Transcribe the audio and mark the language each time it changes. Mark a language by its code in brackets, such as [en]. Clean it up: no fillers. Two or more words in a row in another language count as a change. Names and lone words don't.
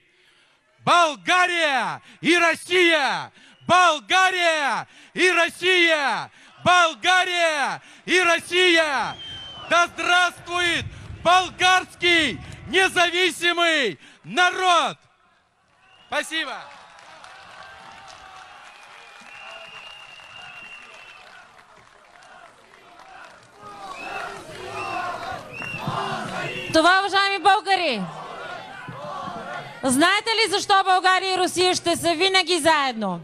[ru] Болгария и Россия! Болгария и Россия! Болгария и Россия! Да здравствует болгарский независимый народ! Спасибо! [bg] Това, уважаеми българи, знаете ли защо България и Русия ще са винаги заедно?